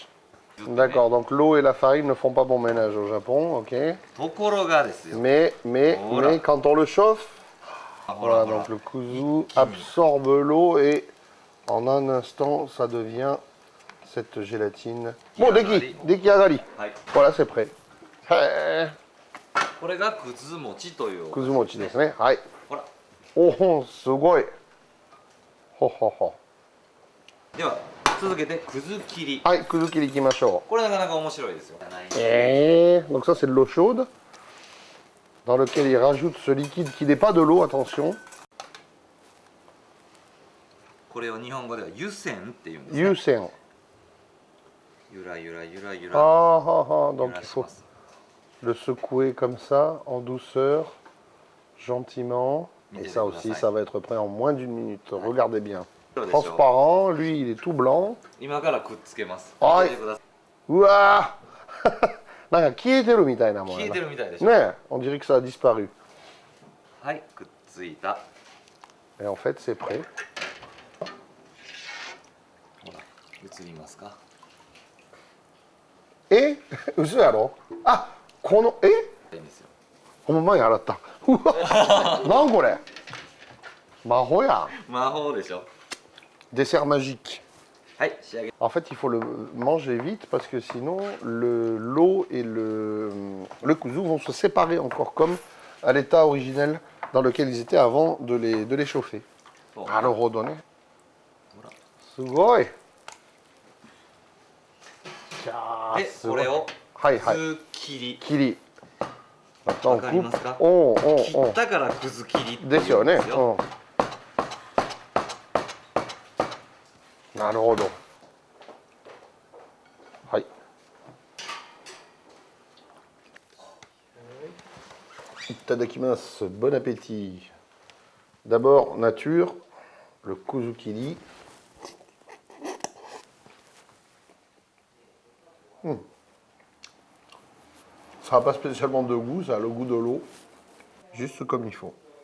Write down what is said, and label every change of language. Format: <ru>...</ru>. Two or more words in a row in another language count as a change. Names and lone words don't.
<fr>D'accord, donc l'eau et la farine ne font pas bon ménage au Japon, ok. Mais quand on le chauffe, voilà, donc le kuzu absorbe l'eau et en un instant, ça devient cette gélatine. Bon,</fr> <ja>出来上がり.</ja> <fr>Voilà, c'est prêt.</fr> <ja>これがくず餅という。くず餅ですね。はい。ほら。おお、すごい。ほほほ。では続けてくず切り。はい、くず切りいきましょう。これなかなか面白いですよ。</ja> <fr>Donc ça c'est de l'eau chaude dans lequel il rajoute ce liquide qui n'est pas de l'eau, attention.</fr> <ja>これを日本語では湯煎っていうんですね。湯煎。ゆらゆらゆらゆあら。</ja> <fr>あ、donc il faut le secouer comme ça, en douceur, gentiment. Et ça aussi, ça va être prêt en moins d'une minute. Regardez bien. Transparent, lui il est tout blanc.</fr> <ja>今からくっつけます。はい。うわーなんか消えてるみたいなもんやな。消えてるみたいでしょ。</ja> <fr>ね、on dirait que ça a disparu.</fr> <ja>はい、くっついた。</ja> <fr>Et en fait, c'est prêt.</fr> <ja>ほら、映りますか。嘘やろ。あ、このいいんですよ。ほんまに洗った。うわ、なんこれ。魔法やん。魔法でしょ。</ja> <fr>Dessert magique.</fr> <ja>はい、仕上げ。</ja> <fr>En fait, il faut le manger vite parce que sinon, l'eau et le kuzu vont se séparer encore comme à l'état originel dans lequel ils étaient avant de les chauffer. Alors, redonner. Sugoi.</fr> <ja>で、これをくず切り。切り。わかりますか？切ったからくず切りって言うんですよ。ですよね。なるほど。はい。いただきます。</ja> <fr>Bon appétit. D'abord, nature, le kuzukiri. Ça n'a pas spécialement de goût, ça a le goût de l'eau. Juste comme il faut.</fr>